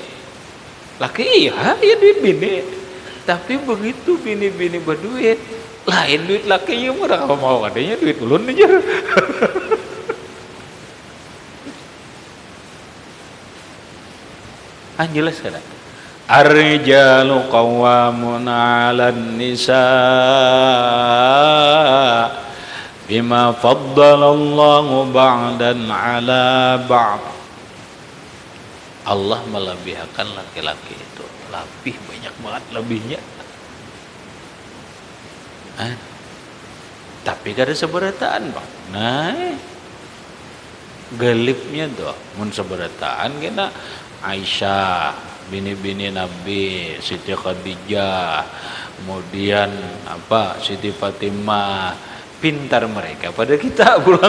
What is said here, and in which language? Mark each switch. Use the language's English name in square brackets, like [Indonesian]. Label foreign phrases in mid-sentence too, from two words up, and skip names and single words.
[Banjar] Laki iya duit bini. Tapi begitu bini-bini berduit, lain duit laki yang murah kalau mau adanya duit ulun aja. Jelas kan? [Arabic] الرجال قوامون على النساء بما فضل الله بعضا على بعض. [Indonesian] Allah melebihkan laki-laki itu, lebih banyak banget lebihnya. [Banjar] Tapi kada seberataan, Bang. Nah, gelipnya tuh mun seberataan kena Aisyah, bini-bini Nabi, Siti Khadijah, kemudian Siti Fatimah, pintar mereka pada kita pulang.